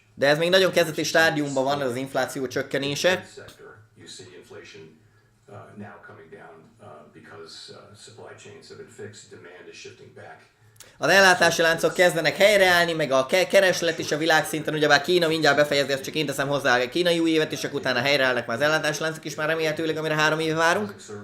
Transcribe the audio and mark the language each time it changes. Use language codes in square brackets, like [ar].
[hu] De ez még nagyon kezdeti stádiumban van, az infláció csökkenése. [en] Sector, you see inflation now coming down because supply chains have been fixed, demand is shifting back. [hu] Az ellátási láncok kezdenek helyreállni, meg a kereslet is a világszinten, ugyebár Kína mindjárt befejezi, ezt csak én teszem hozzá a kínai új évet, és akkor utána helyreállnak már az ellátási láncok is már remélhetőleg, amire 3 éve várunk.